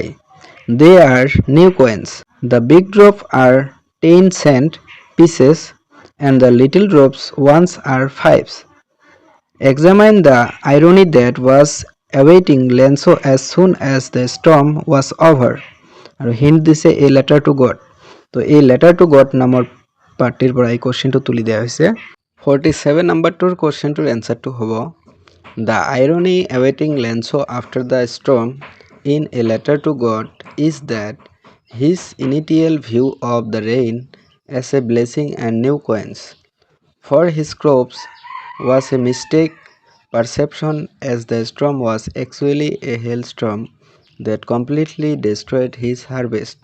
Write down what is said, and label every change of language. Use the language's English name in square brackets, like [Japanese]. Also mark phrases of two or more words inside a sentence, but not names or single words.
[English] They are new coins. The big drops are 10 cent pieces and the little drops ones are 5s. Examine the irony that was awaiting Lenzo as soon as the storm was over. [Assamese] আৰু হিণ্ট দিছে [English] a letter to God. [Assamese] তো এই [English] letter to God [Assamese] নামৰ পাৰ্টিৰ পৰা এই কুৱেশ্যনটো তুলি দিয়া হৈছে। 47 নম্বৰটোৰ কুৱেশ্যনটোৰ এনচাৰটো হ'ব, [English] the irony awaiting Lenzo after the storm in a letter to God is that his initial view of the rain as a blessing and new coins for his crops was a mistake perception, as the storm was actually a hailstorm that completely destroyed his harvest.